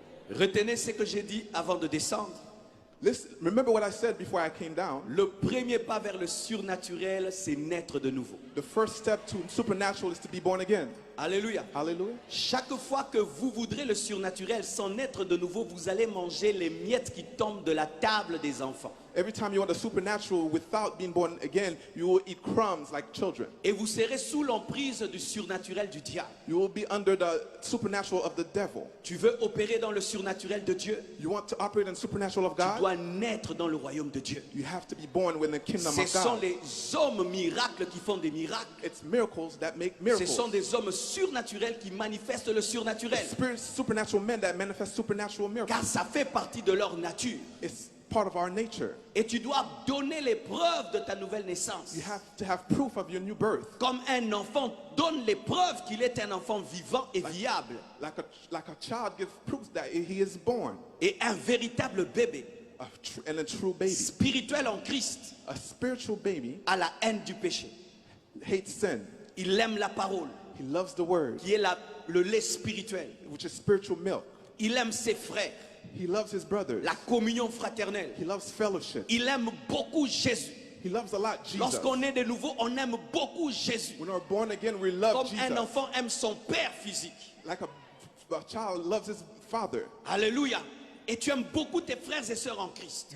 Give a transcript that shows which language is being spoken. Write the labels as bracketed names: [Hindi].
[French] Retenez ce que j'ai dit avant de descendre. [English] Listen, remember what I said before I came down. [French] Le premier pas vers le surnaturel, c'est naître de nouveau. [English] The first step to supernatural is to be born again. [French] Alléluia. [English] Hallelujah. [French] Chaque fois que vous voudrez le surnaturel sans naître de nouveau, vous allez manger les miettes qui tombent de la table des enfants. [English] Every time you want the supernatural without being born again, you will eat crumbs like children. [French] Et vous serez sous l'emprise du surnaturel du diable. [English] You will be under the supernatural of the devil. [French] Tu veux opérer dans le surnaturel de Dieu? [English] You want to operate in the supernatural of [French] Tu [English] God? [French] dois naître dans le royaume de Dieu. [English] You have to be born within the kingdom [French] Ce [English] of [French] sont [English] God. [French] les hommes miracles qui font des miracles. [English] It's miracles that make [French] Ce [English] miracles. [French] sont des hommes surnaturels qui manifestent le surnaturel. [English] Supernatural men that manifest supernatural miracles. [French] Car ça fait partie de leur nature. [English] It's part of our nature. [French] Et tu dois donner les preuves de ta nouvelle naissance. [English] You have to have proof of your new birth. [French] Comme un enfant donne les preuves qu'il est un enfant vivant et viable. [English] Like a child gives proof that he is born. [French] Et un véritable bébé, [English] And a true baby. [French] spirituel en Christ, [English] A spiritual baby [French] a la haine du péché. [English] hates sin. [French] Il aime la parole, [English] He loves the word, [French] qui est le lait spirituel. [English] which is spiritual milk. [French] Il aime ses frères, [English] He loves his brothers. [French] la communion fraternelle. [English] He loves fellowship. [French] Il aime beaucoup Jésus. [English] He loves a lot Jesus. [French] Lorsqu'on est de nouveau, on aime beaucoup Jésus. [English] When we're born again, we love [French] Comme un [English] Jesus. [French] enfant aime son père physique. [English] Like a child loves his father. [French] Alléluia. Et tu aimes beaucoup tes frères et sœurs en Christ.